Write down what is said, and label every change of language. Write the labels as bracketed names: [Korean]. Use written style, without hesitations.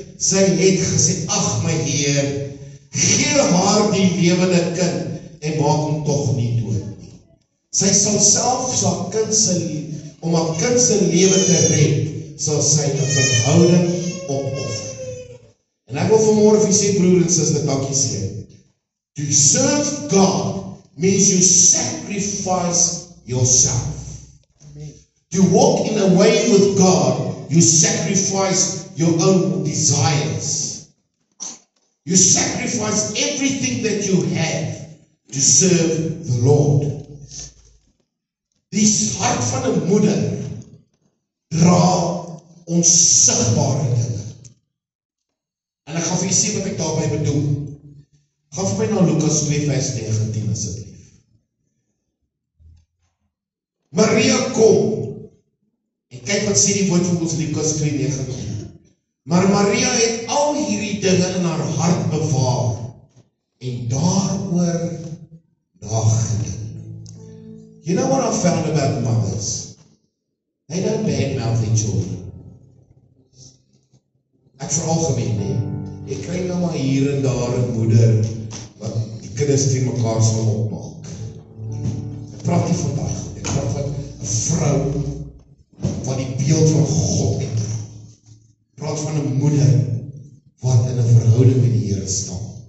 [Afrikaans] Sy het gesê, ag my Heer, gee haar die lewende kind, en maak hom tog nie dood nie. Sy sal self om haar kind se lewe te red, sal sy 'n verhouding opoffer. En ek wil vanmôre vir sê, broer en suster, dankie sê. [English] To serve God means you sacrifice yourself. To walk in a way with God, you sacrifice your own desires. You sacrifice everything that you have to serve the Lord. [Afrikaans] Die hart van 'n moeder dra onsigbare dinge. En ek gaan vir julle sê wat ek daarmee bedoel. Gaan vir my na Lukas 2 vers 19 asseblief. Maria kom, en kyk wat sê die woord van ons Lukas 2:19. Maar Maria het al hierdie dinge in haar hart bewaar, en daaroor nagedink. [English] You know what I found about mothers? They don't badmouth their children. [Afrikaans] Ek veralgemeen nie. Ek kry nou maar hier en daar 'n moeder wat die kinders teen mekaar sal opmaak. Ek praat nie van daai goed. Ek praat van 'n vrou wat die beeld van God het. Ek praat van 'n moeder wat in 'n verhouding met die Here staan.